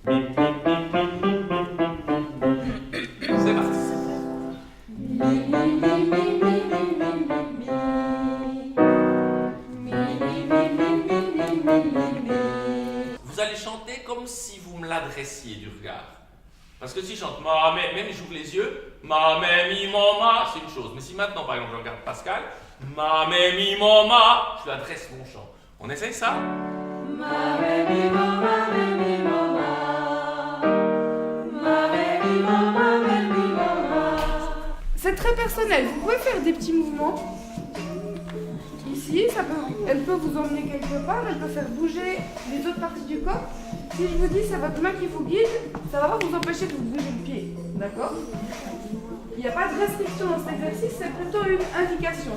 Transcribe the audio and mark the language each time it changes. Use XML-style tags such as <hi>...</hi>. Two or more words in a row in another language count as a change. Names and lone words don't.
<fr>C'est parti. Vous allez chanter comme si vous me l'adressiez du regard. Parce que si je chante ma, même j'ouvre les yeux, ma, mi, ma, c'est une chose. Mais si maintenant, par exemple, je regarde Pascal, ma, mi, ma, je lui adresse mon chant. On essaye ça? Ma, mi, ma, mi, ma. Ma, mi, ma. C'est très personnel. Vous pouvez faire des petits mouvements. Ici, elle peut vous emmener quelque part, elle peut faire bouger les autres parties du corps. Si je vous dis c'est votre main qui vous guide, ça va pas vous empêcher de vous bouger le pied, d'accord? Il n'y a pas de restriction dans cet exercice, c'est plutôt une indication.</fr>